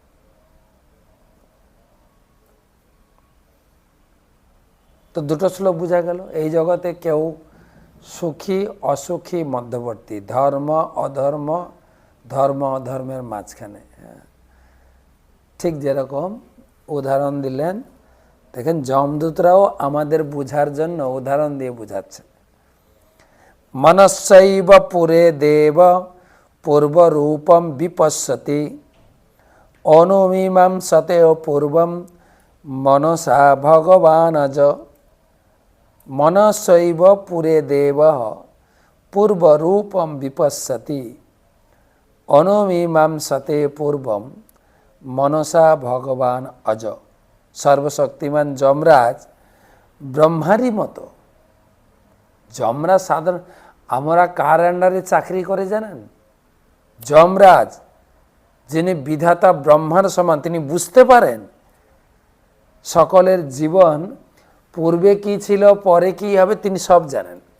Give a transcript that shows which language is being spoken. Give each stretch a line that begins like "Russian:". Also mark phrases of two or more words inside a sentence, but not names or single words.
Bangla: তো দুটো শ্লোক বোঝা গেল, এই জগতে কেউ সুখী অসুখী মধ্যবর্তী, ধর্ম অধর্ম, ধর্ম অধর্মের মাঝখানে। ঠিক যেরকম উদাহরণ দিলেন, দেখেন যমদূতরাও আমাদের বুঝার জন্য উদাহরণ দিয়ে বুঝাচ্ছে।
Sanskrit: মনস্যৈব পুরে দেব पूर्वरूपं विपश्यति अनुमीमां सतेव पूर्वं मनसा भगवानज मनसैव पुरे देवः पूर्वरूपं विपश्यति अनुमीमां सते पूर्वं मनसा भगवान अज।
Bangla: सर्वशक्तिमान যমরাজ ব্রহ্মারই মতো। যমরাজ সাধারণ, আমরা কার আন্ডারে চাকরি করে জানেন? যমরাজ, যিনি বিধাতা ব্রহ্মার সমান, তিনি বুঝতে পারেন সকলের জীবন পূর্বে কি ছিল, পরে কি হবে, তিনি সব জানেন।